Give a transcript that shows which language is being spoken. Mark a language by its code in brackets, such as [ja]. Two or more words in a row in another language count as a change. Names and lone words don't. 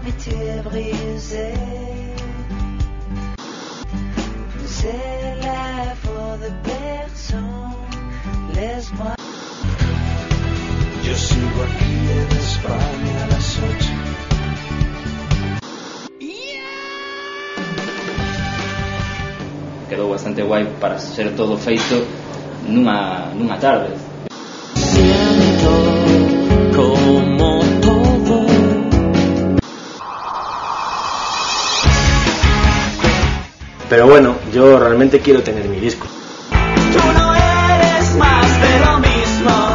[fr] amitiés brisées. C'est la faute de personne. Laisse-moi. [es] Yo sigo aquí en España a las 8. [gl] Quedou bastante guai para ser todo feito nunha tarde. [es] Siento como todo. Pero bueno, yo realmente quiero tener mi disco. Tú no eres más de lo mismo.